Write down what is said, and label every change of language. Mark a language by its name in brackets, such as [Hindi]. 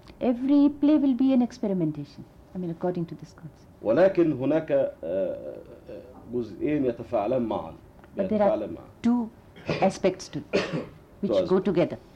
[English] Every play will be an experimentation. I mean according to this concept. [Arabic] ولكن هناك جزئين يتفاعلان معا. [English] But there are two aspects to which go together.